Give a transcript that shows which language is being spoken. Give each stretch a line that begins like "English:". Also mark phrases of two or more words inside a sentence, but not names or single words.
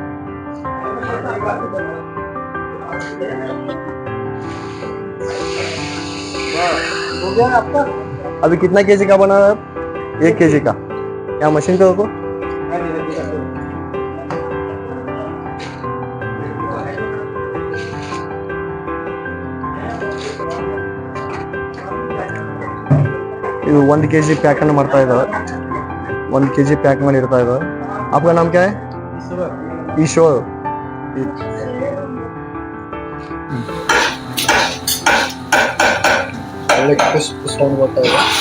Hindi: अभी कितना केजी का बना है? 1 केजी का. क्या मशीन पे रखो?
Kannada: ಇದು 1 ಕೆಜಿ ಪ್ಯಾಕ್ ಅನ್ನು ಮಾಡ್ತಾ ಇದ್ದಾರೆ. 1 ಕೆಜಿ ಪ್ಯಾಕ್ ಮಾಡಿ ಇಡ್ತಾ ಇದ್ದಾರೆ.
Hindi: आपका नाम क्या है? ईश्वर.
Kannada: ಒಳ್ಳೆ
English: crisp sound
Kannada: ಬರ್ತಾ ಇದೆ.